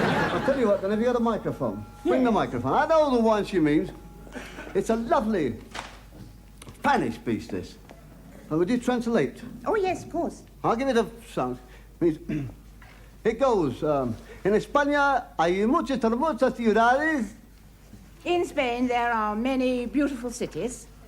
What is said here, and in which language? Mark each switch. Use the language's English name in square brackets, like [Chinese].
[English] I'll tell you what, then, have you got a microphone? Bring the microphone. I know the one she means. It's a lovely Spanish piece, this. And would you translate? Oh, yes, of course. I'll give it a sound. It goes, [Spanish] en España hay muchas hermosas ciudades. [English] In Spain, there are many beautiful cities.